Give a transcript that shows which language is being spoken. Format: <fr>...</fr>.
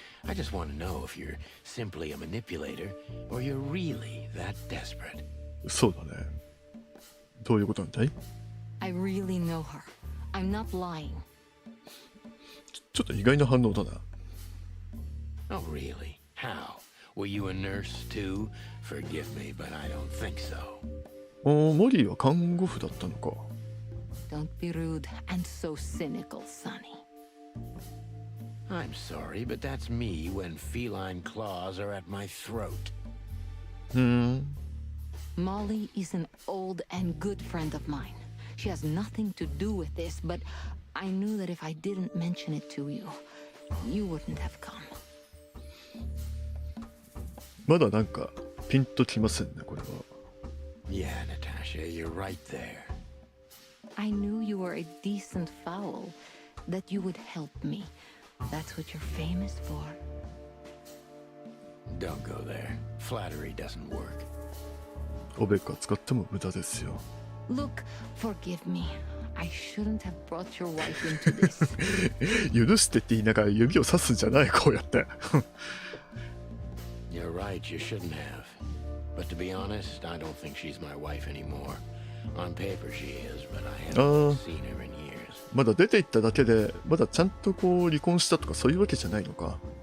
<en>I just want to know if you're simply a manipulator or you're really that desperate.</en> <ja>そうだね。どういうことなんだい？</ja> <en>I really know her. I'm not lying.</en> <ja>ちょっと意外な反応だな。</ja> <en>Oh, really? How? Were you a nurse too? Forgive me, but I don't think so.</en> <ja>モリーは看護婦だったのか。</ja> <en>Don't be rude and so cynical, Sonny. I'm sorry, but that's me when feline claws are at my throat. Molly is an old and good friend of mine. She has nothing to do with this, but I knew that if I didn't mention it to you, you wouldn't have come.</en> <ja>まだなんかピンときませんね、これは。</ja> <en>Yeah, Natasha, you're right there. I knew you were a decent fowl, that you would help me. That's what you're famous for. Don't go there. Flattery doesn't work.</en> <ja>おべっか使っても無駄ですよ。</ja> <en>Look, forgive me. I shouldn't have brought your wife into this.</en> <ja>許してって言いながら指をさすんじゃない、こうやって。</ja> <en>You're right, you shouldn't have. But to be honest, I don't think she's my wife anymore. On paper she is, but I haven't seen her in years.</en> <ja>まだ出て行っただけで、まだちゃんとこう離婚したとかそういうわけじゃないのか。</ja>